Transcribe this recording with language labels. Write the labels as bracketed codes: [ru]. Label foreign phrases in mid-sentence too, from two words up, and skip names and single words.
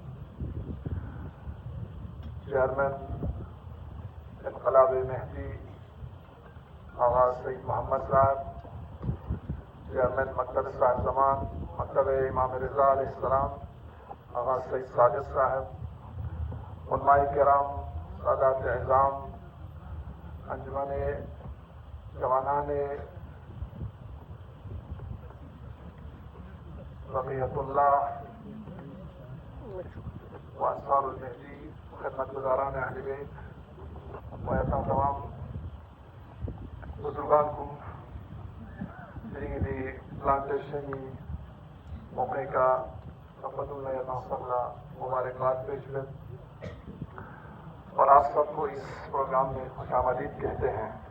[ur] Chairman, Inqilab-e-Mehdi, Agha Sayyid Muhammad Sahab, Chairman Maktab Sahib Zaman, Maktab Imam Riza alayhi salam, Agha Sayyid Sajid Sahib, علمائے کرام، سادات عظام, انجمنِ جوانانِ رقیت اللہ و انصار المہدی خدمت گزاران اہل بیت و تمام بزرگانکم میری پلانٹیشن موقع کا مبارکباد پیش ہے اور آپ سب کو اس پروگرام میں خوش آمدید کہتے ہیں.